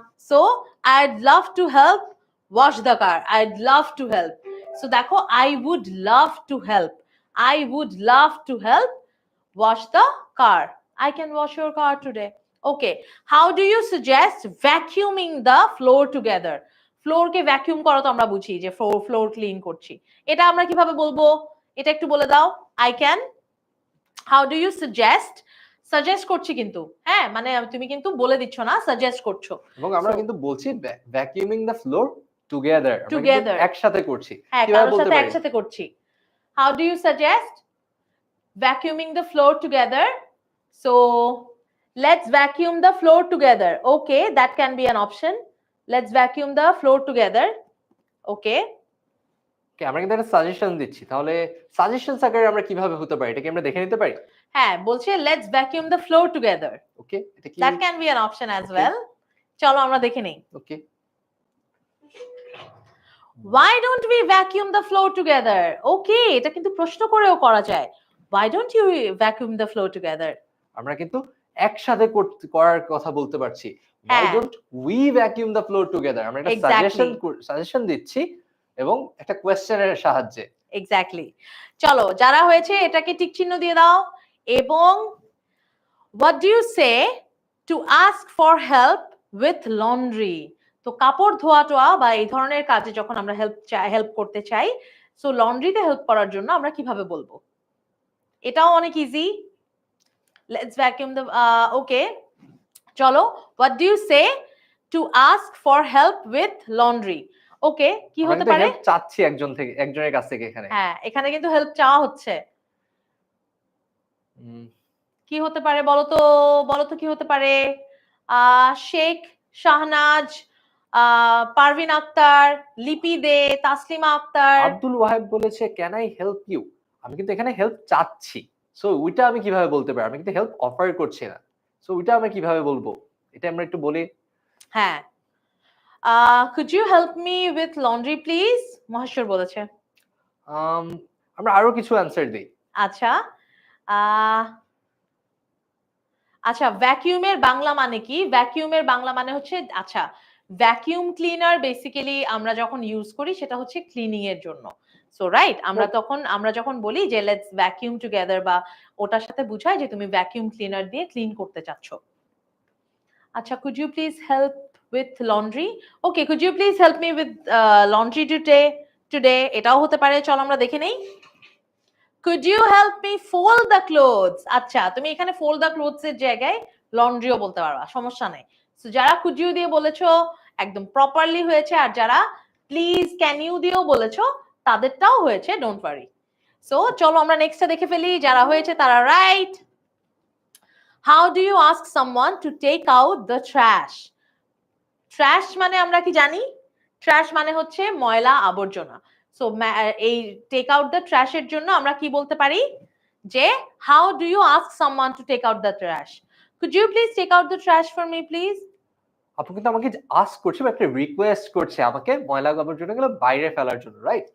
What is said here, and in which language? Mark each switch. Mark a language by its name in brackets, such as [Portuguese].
[English] So I'd love to help wash the car. I'd love to help. So দেখো, I would love to help. I would love to help wash the car. I can wash your car today. Okay. How do you suggest vacuuming the floor together? [Bangla] Floor K vacuum করো তো আমরা বুঝি যে floor clean করছি। এটা আমরা কিভাবে বলবো? এটা একটু বলে দাও। [English] I can. How do you suggest? [Bangla] Suggest করছি কিন্তু, হ্যাঁ, মানে তুমি কিন্তু বলে দিচ্ছ না, সাজেস্ট করছো। এবং আমরা কিন্তু বলছি [English] vacuuming the floor together, [Bangla] আমরা [English] Together. [Bangla] একসাথে করছি। হ্যাঁ, কিভাবে কারোর বলতে সাথে পারি? একসাথে করছি। [English] How do you suggest vacuuming the floor together? So let's vacuum the floor together. Okay, that can be an option. Let's vacuum the floor together. Okay. [Bangla] আমরা কিন্তু একটা সাজেশন দিচ্ছি, তাহলে সাজেশন আকারে আমরা কিভাবে হতে পারি এটা কি আমরা দেখে নিতে পারি? [English] হ্যাঁ, বলছে let's vacuum the floor together. [Bangla] ওকে, এটা কি? [English] That can be an option as Okay. [Bangla] well. চলো আমরা দেখে নেই। [English] Okay, Why don't we vacuum the floor together? [Bangla] Okay, এটা কিন্তু প্রশ্ন করেও করা যায়। [English] Why don't you vacuum the floor together? [Bangla] আমরা কিন্তু একসাথে করার কথা বলতে পারছি। [English] Why [Bangla] হ্যাঁ। [English] don't we vacuum the floor together? [Bangla] আমরা একটা [English] Exactly. [Bangla] সাজেশন দিচ্ছি এবং একটা কোয়েশ্চেনের সাহায্যে। এক্স্যাক্টলি। চলো, যারা হয়েছে এটাকে টিক চিহ্ন দিয়ে দাও। [English] এবং what do you say to ask for help with laundry? [Bangla] তো কাপড় ধোয়া টোয়া বা এই ধরনের কাজে যখন আমরা হেল্প করতে চাই, সো লন্ড্রিতে হেল্প করার জন্য আমরা কিভাবে বলবো? এটাও অনেক ইজি। [English] Let's vacuum the, okay, চলো, what do you say to ask for help with laundry? [Bangla] ওকে, কি হতে পারে? হেল্প চাচ্ছি একজনের কাছ থেকে এখানে। হ্যাঁ, এখানে কিন্তু হেল্প চাওয়া হচ্ছে। কি হতে পারে বলো তো কি হতে পারে? শেখ, শাহনাজ, পারভিন আক্তার, লিপি দে, তাসলিমা আক্তার। আব্দুল ওয়াহেব বলেছে ক্যান আই হেল্প ইউ? আমি কিন্তু এখানে হেল্প চাচ্ছি, সো ওইটা আমি কিভাবে বলতে পারি? আমি কিন্তু হেল্প অফার করছি না, সো ওইটা আমি কিভাবে বলবো? এটা আমরা একটু বলি। [English] হ্যাঁ, could you help me with laundry please? [Bangla] Maheshwar বলেছে। আমরা আরো কিছু অ্যানসার দেই। আচ্ছা, আচ্ছা, ভ্যাকুয়ামের বাংলা মানে কি? ভ্যাকুয়ামের বাংলা মানে হচ্ছে, আচ্ছা, ভ্যাকুয়াম ক্লিনার বেসিক্যালি আমরা যখন ইউজ করি সেটা হচ্ছে ক্লিনিং এর জন্য। সো রাইট, আমরা যখন বলি যে [English] let's vacuum together, [Bangla] বা ওটার সাথে বুঝায় যে তুমি ভ্যাকুয়াম ক্লিনার দিয়ে ক্লিন করতে চাচ্ছ। [English] আচ্ছা, could you please help with laundry? Okay, could you please help me with laundry today? [Bangla] এটাও হতে পারে। চলো আমরা দেখে নেই। [English] Could you help me fold the clothes? [Bangla] আচ্ছা, তুমি এখানে [English] fold the clothes [Bangla] এর জায়গায় লন্ড্রিও বলতে পারবা, সমস্যা নেই। সো যারা could you দিয়ে বলেছো একদম প্রপারলি হয়েছে, আর যারা [English] please can you [Bangla] দিয়েও বলেছো তাদেরটাও হয়েছে, ডোন্ট ওয়ারি। সো চলো আমরা নেক্সটটা দেখে ফেলি। যারা হয়েছে তারা right. [English] How do you ask someone to take out the trash? [Bangla] Trash মানে আমরা কি জানি? ট্র্যাশ মানে হচ্ছে ময়লা আবর্জনা। সো এই [English] take out the trash [Bangla] এর জন্য আমরা কি বলতে পারি? [English] যে how do you ask someone to take out the trash? Could you please take out the trash for me please? [Bangla] আপু কিন্তু আমাকে আস্ক করছে বা একটা রিকোয়েস্ট করছে আমাকে ময়লা আবর্জনাগুলো বাইরে ফেলার জন্য, রাইট?